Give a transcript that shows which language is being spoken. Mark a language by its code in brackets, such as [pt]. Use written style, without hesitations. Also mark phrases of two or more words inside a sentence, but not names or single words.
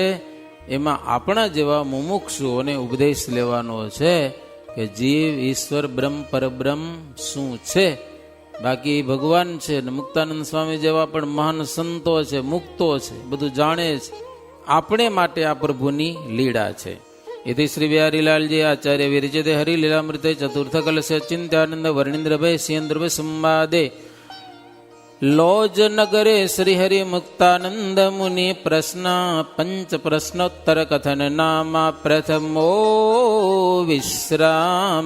[gu] એમાં આપણા જેવા મુમુક્ષુઓને ઉપદેશ લેવાનો છે કે જીવ, ઈશ્વર, બ્રહ્મ, પરબ્રહ્મ શું છે. બાકી ભગવાન છે. ને મુક્તાનંદ સ્વામી જેવા પણ મહાન સંતો છે, મુક્તો છે, બધું જાણે છે. આપણે માટે આ પ્રભુની લીલા છે. [sa] इति श्री बिहारीलालजी आचार्य विरचिते हरिलीलामृते चतुर्थ कलश चिंत्यानंद वर्णींद्र भय सिंद्र संवादे लोज नगरे श्री हरि मुक्तानंद मुनि प्रश्न पंच प्रश्नोत्तर कथन नामा प्रथमो विश्राम.